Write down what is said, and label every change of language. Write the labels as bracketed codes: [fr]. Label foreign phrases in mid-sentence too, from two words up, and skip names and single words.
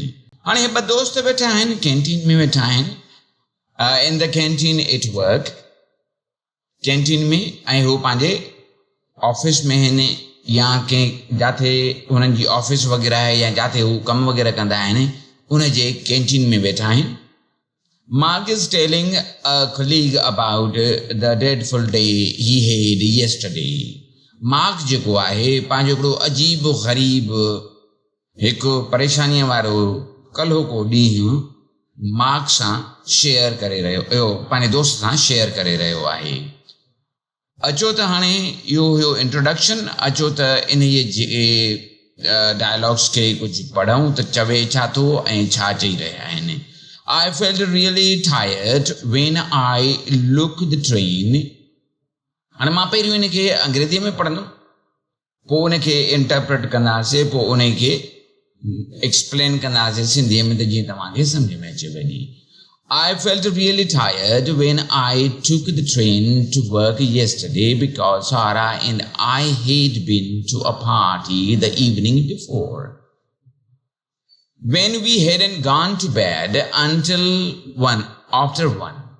[sd] हाणे ॿ दोस्त वेठा आहिनि, कैंटीन में वेठा आहिनि। [en] in the canteen at work, [sd] कैंटीन में, ऐं हू पंहिंजे ऑफिस में आहिनि या कंहिं जिथे हुननि जी ऑफिस वग़ैरह आहे या जिथे हू कमु वग़ैरह कंदा आहिनि उन जे कैंटीन में वेठा आहिनि। [en] Mark is telling a colleague about the dreadful day he had yesterday. [sd] मार्क जेको आहे पंहिंजो हिकिड़ो अजीब ग़रीब हिकु परेशानीअ वारो कल्हो को ॾींहुं मार्क सां शेयर करे रहियो, पंहिंजे दोस्त सां शेयर करे रहियो आहे। अचो त हाणे इहो हुयो इंट्रोडक्शन। अचो त इन जे डायलॉग्स खे कुझु पढ़ूं त चवे छा थो ऐं छा चई रहिया आहिनि। [en] I felt really tired when I looked the train. [sd] हाणे मां पहिरियों इन खे अंग्रेज़ीअ में पढ़ंदुमि, पोइ उन खे इंटरप्रेट कंदासीं, पोइ उन खे एक्सप्लेन कंदासीं सिंधीअ में त जीअं तव्हांखे सम्झ में अचे वञे। [en] I felt really tired when I took the train to work yesterday because Sarah and I had been to a party the evening before. When we hadn't gone to bed until after 1.